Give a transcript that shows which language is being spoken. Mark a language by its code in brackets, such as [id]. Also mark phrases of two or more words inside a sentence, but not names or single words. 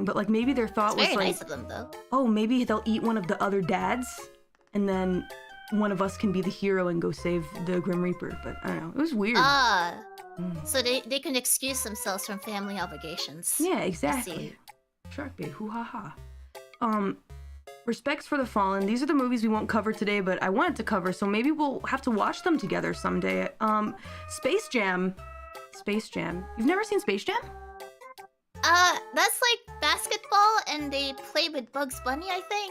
[en] But like maybe their thought was very like, nice of them though. Oh, maybe they'll eat one of the other dads, and then one of us can be the hero and go save the Grim Reaper. But I don't know. It was weird. So they can excuse themselves from family obligations. Yeah, exactly. Shark Bait, hoo ha ha. Respects for the Fallen. These are the movies we won't cover today, but I wanted to cover, so maybe we'll have to watch them together someday. Space Jam. Space Jam. You've never seen Space Jam? That's like basketball, and they play with Bugs Bunny, I think.